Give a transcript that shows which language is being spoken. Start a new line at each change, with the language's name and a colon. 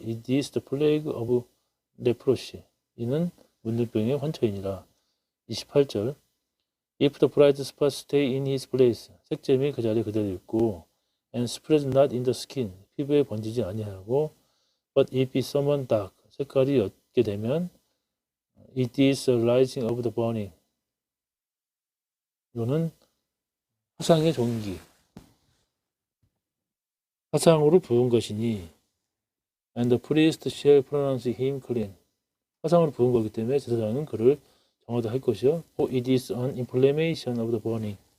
English: It is the plague of leprosy.
Korean: 이는 문둥병의 환처이니라. 28절.
English: If the bright spot stay in his place.
Korean: 색점이 그 자리에 그대로 있고
English: and spread not in the skin.
Korean: 피부에 번지지 아니하고
English: but if it somewhat dark.
Korean: 색깔이 옅게 되면
English: it is a rising of the burning.
Korean: 이거는 화상의 종기. 화상으로 부은 것이니
English: and the priest shall pronounce him clean.
Korean: 화상으로 부은 거기 때문에 제사장은 그를 정하다 할 것이요.
English: For it is an inflammation of the burning.